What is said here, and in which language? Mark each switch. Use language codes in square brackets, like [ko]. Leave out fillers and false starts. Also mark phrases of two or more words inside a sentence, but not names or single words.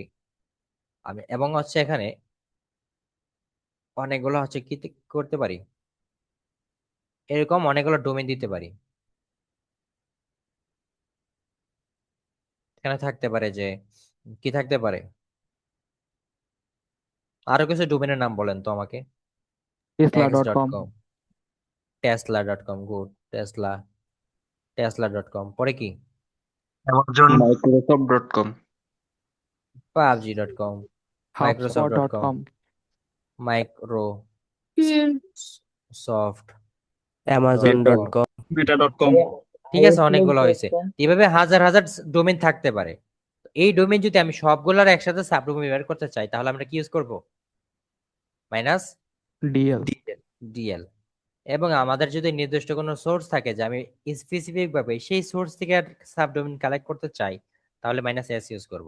[bn] আমি এবং হচ্ছে এখানে অনেকগুলো হচ্ছে কি করতে পারি, এরকম অনেকগুলো ডোমেইন দিতে পারি। এখানে থাকতে পারে যে কি থাকতে পারে, আরো কিছু ডোমেইনের নাম বলেন তো আমাকে। tesla.com x.com, tesla.com, গুড, tesla.com, পরে কি? Amazon, microsoft.com, pubg.com, microsoft.com, hubspot.com microsoft.com, amazon.com, meta.com, ঠিক আছে, অনেকগুলো হয়েছে। এভাবে হাজার হাজার ডোমেইন থাকতে পারে। এই ডোমেইন যদি আমি সবগুলোর একসাথে সাবডোমেইন বের করতে চাই তাহলে আমরা কি ইউজ করব? dl -dl। এবং আমাদের যদি নির্দিষ্ট কোনো সোর্স থাকে যে আমি স্পেসিফিক ভাবে সেই সোর্স থেকে সাবডোমেইন কালেক্ট করতে চাই তাহলে -s ইউজ করব।